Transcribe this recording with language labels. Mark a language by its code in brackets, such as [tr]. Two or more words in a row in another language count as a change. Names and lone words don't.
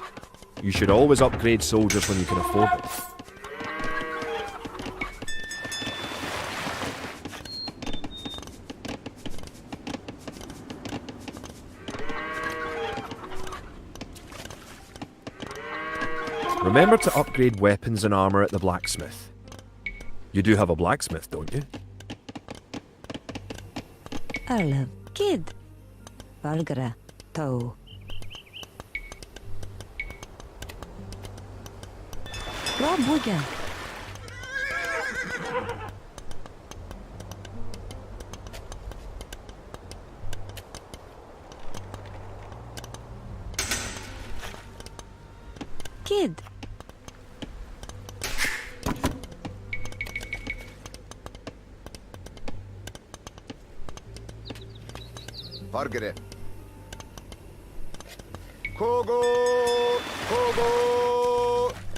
[en] You should always upgrade soldiers when you can afford them. Remember to upgrade weapons and armor at the blacksmith. You do have a blacksmith, don't you? Arlev, Kid. Valgara, Tau. Rabwiga. Kid. Margaret. Kogo. Kogo.